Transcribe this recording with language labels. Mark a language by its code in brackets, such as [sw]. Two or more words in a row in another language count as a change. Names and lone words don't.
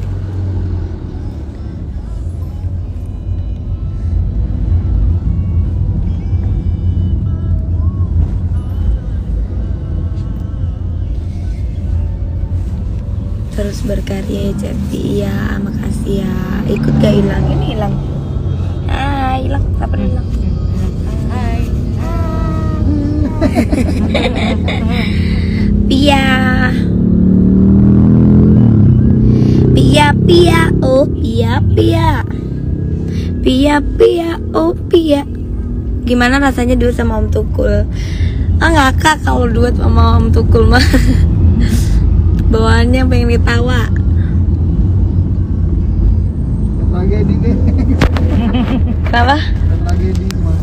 [id] Terus berkarya ya Cepi. Iya, makasih ya. Ikut gak hilang? Ini hilang. Hilang, kapan hilang? Hai. Pia. Pia, oh Pia. Pia, oh Pia. Gimana rasanya duet sama Om Tukul? Ngakak kalau duet sama Om Tukul mah. Bawaannya pengen ditawa. Tragedi deh. Kenapa? Tragedi kemarin.